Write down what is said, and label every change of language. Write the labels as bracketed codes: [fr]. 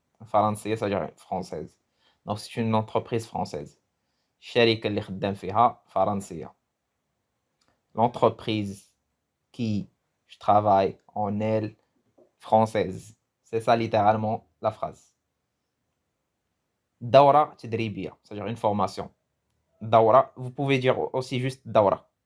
[fr] فرنسية, ça veut dire française. Donc c'est une entreprise française. [ar] الشركة اللي خدام فيها فرنسية. [fr] L'entreprise qui je travaille en elle, française. C'est ça littéralement la phrase. [ar] دورة تدريبية, [fr] c'est-à-dire une formation. دورة, vous pouvez dire aussi juste دورة.